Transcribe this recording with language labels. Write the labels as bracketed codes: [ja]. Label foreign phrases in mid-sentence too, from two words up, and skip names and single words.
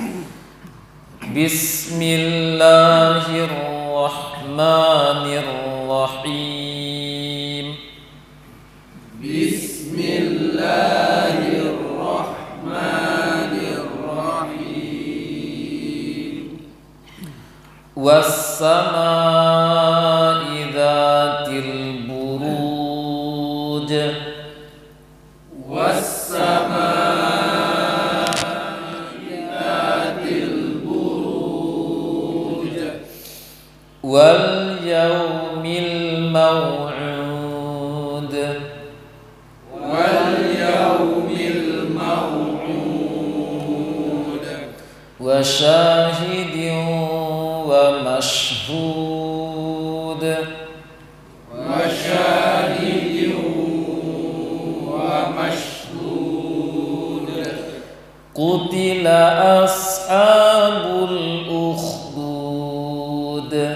[ar] بسم الله الرحمن الرحيم. بسم الله الرحمن الرحيم. والسماء ذات البروج. واليوم الموعود. وشاهد ومشهود. قتل أصحاب الأخدود.